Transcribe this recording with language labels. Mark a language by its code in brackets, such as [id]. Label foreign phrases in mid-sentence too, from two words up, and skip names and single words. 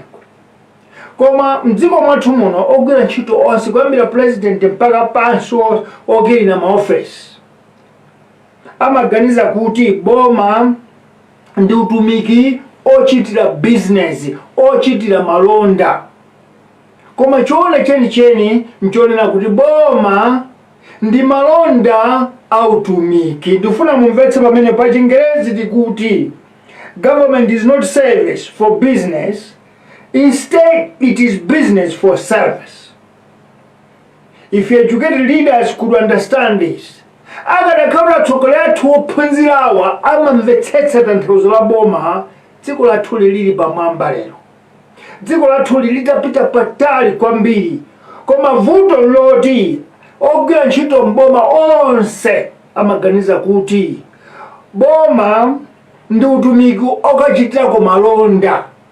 [ny] Koma mdziko mwathu muno ogwira ntchito onse kuyambira president mpaka pansi ogwirira maofesi amaganiza kuti boma ndi utumiki ochitira business, ochitira malonda. Koma choona chenicheni nchonena kuti boma ndi malonda a utumiki. Ndifuna mumvetse pamene pa Chingerezi tikuti [en] government is not service for business, instead it is business for service. If educated leaders could understand this, [ny] akadakhala tsogolera athu ophunzirawa amamvetsetsa tanthauzo la boma, dziko lathu lili pamwamba lero. Dziko lathu litapita patali kwambiri, koma vuto loti ogwira ntchito mboma onse amaganiza kuti boma ndi utumiki okachitira malonda.